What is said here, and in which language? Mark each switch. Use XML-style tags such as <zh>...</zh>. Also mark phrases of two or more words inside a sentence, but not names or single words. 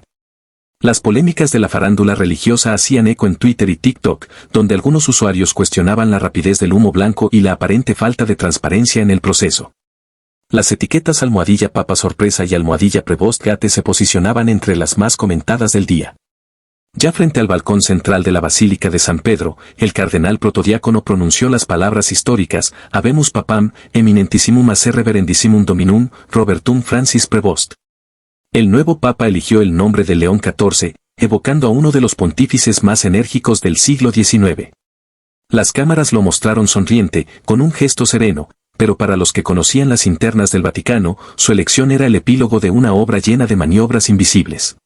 <es>Las polémicas de la farándula religiosa hacían eco en Twitter y TikTok, donde algunos usuarios cuestionaban la rapidez del humo blanco y la aparente falta de transparencia en el proceso. Las etiquetas almohadilla Papa Sorpresa y almohadilla Prevost Gate se posicionaban entre las más comentadas del día. Ya frente al balcón central de la Basílica de San Pedro, el cardenal protodiácono pronunció las palabras históricas,</es> <la>Habemus Papam, eminentissimum acer reverendissimum dominum, Robertum Francis Prevost.</la> <es>El nuevo papa eligió el nombre de León XIV, evocando a uno de los pontífices más enérgicos del siglo XIX. Las cámaras lo mostraron sonriente, con un gesto sereno, pero para los que conocían las internas del Vaticano, su elección era el epílogo de una obra llena de maniobras invisibles.</es>